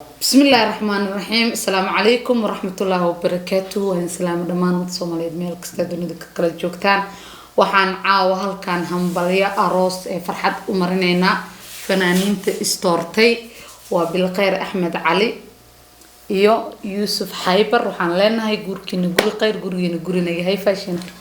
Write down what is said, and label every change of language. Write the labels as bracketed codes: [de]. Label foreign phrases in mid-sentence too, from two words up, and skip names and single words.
[ar] بسم الله الرحمن الرحيم. السلام عليكم ورحمة الله وبركاته. [so] Waan salaamo dhammaan ummadda Soomaaliyeed meel kasta dunida ka kala joogtaan. Waxaan caawa halkan hambalyo aroos ee farxad u marinaynaa fanaaniinta istoortay. Waa Bilkhayr Axmed Cali iyo Yuusuf Xaybar. Waxaan leenahay gurkiina guri khayr, gurigiina gurina yahay fashion.